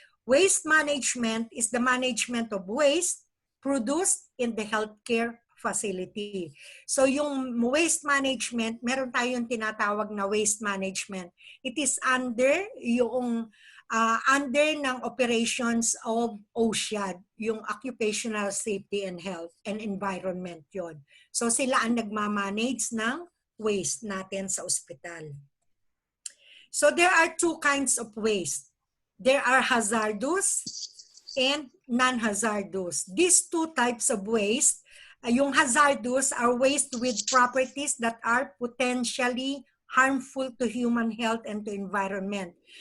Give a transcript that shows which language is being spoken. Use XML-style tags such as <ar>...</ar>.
<en>Waste management is the management of waste produced in the healthcare facility.</en> <tl>So yung waste management, meron tayong tinatawag na waste management.</tl> <en>It is under yung under ng operations of OSHA, yung Occupational Safety and Health and Environment yon.</en> <tl>So sila ang nagmamanage ng waste natin sa ospital.</tl> <en>So there are two kinds of waste. There are hazardous and non-hazardous. These two types of waste, yung hazardous are waste with properties that are potentially harmful to human health and to environment.</en>